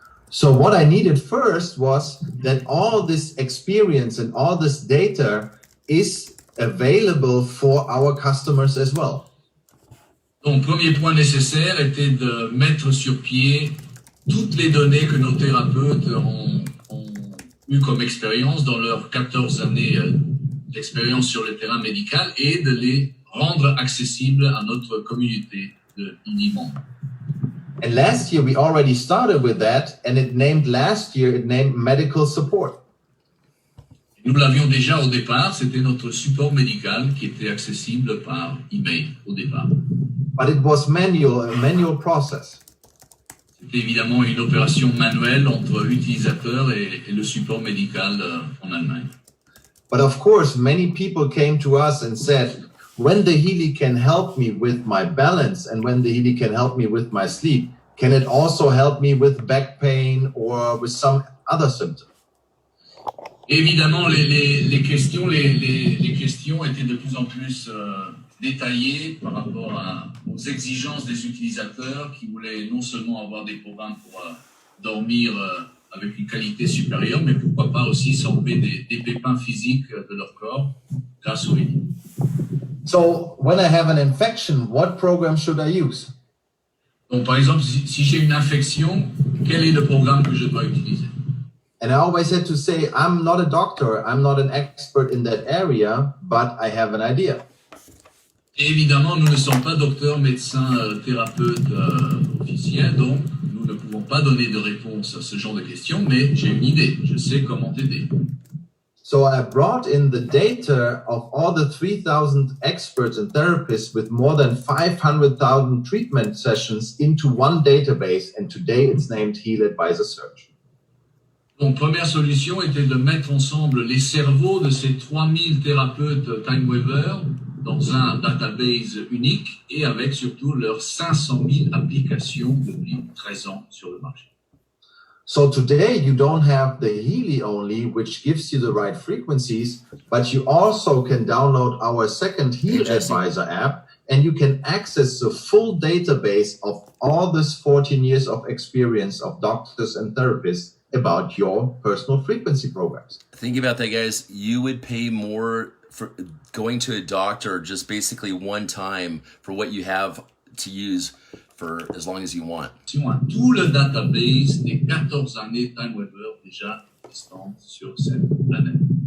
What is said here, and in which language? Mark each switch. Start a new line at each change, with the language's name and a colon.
English: So what I needed first was that all this experience and all this data is available for our customers as well.
French: Donc, premier point nécessaire était de mettre sur pied toutes les données que nos thérapeutes ont eu comme expérience dans leurs 14 années d'expérience sur le terrain médical et de les rendre accessibles à notre communauté de Healy membres.
English: And last year we already started with that, and it named medical support.
French: Nous l'avions déjà au départ, c'était notre support médical qui était accessible par email au départ.
English: But it was a manual process.
French: C'était évidemment une opération manuelle entre l'utilisateur et le support médical en Allemagne.
English: But of course, many people came to us and said, when the Healy can help me with my balance and when the Healy can help me with my sleep, can it also help me with back pain or with some other symptom?
French: Évidemment, les questions étaient de plus en plus détaillées par rapport aux exigences des utilisateurs qui voulaient non seulement avoir des programmes pour dormir avec une qualité supérieure, mais pourquoi pas aussi s'enlever des pépins physiques de leur corps grâce au Healy.
English: So when I have an infection, what program should I use?
French: Donc, par exemple, si j'ai une infection, quel est le programme que je dois utiliser?
English: And I always had to say, I'm not a doctor, I'm not an expert in that area, but I have an idea.
French: Et évidemment, nous ne sommes pas docteurs, médecins, thérapeutes officiels, donc nous ne pouvons pas donner de réponse à ce genre de questions, mais j'ai une idée, je sais comment t'aider.
English: So I brought in the data of all the 3,000 experts and therapists with more than 500,000 treatment sessions into one database, and today it's named Heal Advisor Search.
French: Donc, première solution était de mettre ensemble les cerveaux de ces 3000 thérapeutes TimeWeaver dans un database unique et avec surtout leurs 500 000 applications depuis 13 ans sur le marché.
English: So today you don't have the Healy only, which gives you the right frequencies, but you also can download our second Heal Advisor app, and you can access the full database of all this 14 years of experience of doctors and therapists about your personal frequency programs. Think about that, guys. You would pay more for going to a doctor just basically one time for what you have to use for as long as you want.
French: Tout le database des 14 années TimeWeaver déjà existantes sur cette planète.